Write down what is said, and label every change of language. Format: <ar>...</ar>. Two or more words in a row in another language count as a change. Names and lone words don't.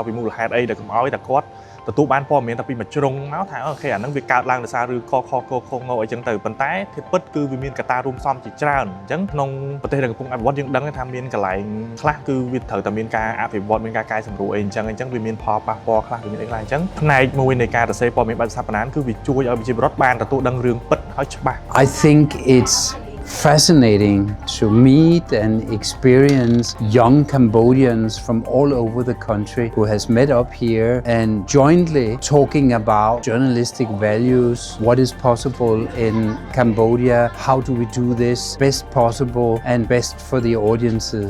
<km>ពីមូលហេតុអីដែលកុំឲ្យតែគាត់ទទួលបានព័ត៌មានតែពីមួយជ្រុងមកថាអូខេអាហ្នឹងវាកើតឡើងដោយសារឬខងអីចឹងទៅប៉ុន្តែធៀបពិតគឺវាមានកត្តារួមផ្សំជាច្រើនអញ្ចឹងក្នុងប្រទេសដែលកំពុងអភិវឌ្ឍយើងដឹងថាមានកន្លែងខ្លះគឺវាត្រូវតែមានការអភិវឌ្ឍមានការកែសម្រួលអីអញ្ចឹងវាមានផលប៉ះពាល់ខ្លះវាមានអីខ្លះអញ្ចឹងផ្នែកមួយនៃការសរសេរព័ត៌មានបែបស្ថាបនាគឺវាជួយឲ្យប្រជាពលរដ្ឋបានទទួលដឹងរឿងពិតហើយច្បាស់</km> <en>I think it's fascinating to meet and experience young Cambodians from all over the country who has met up here and jointly talking about journalistic values, what is possible in Cambodia, how do we do this best possible and best for the audiences.</en>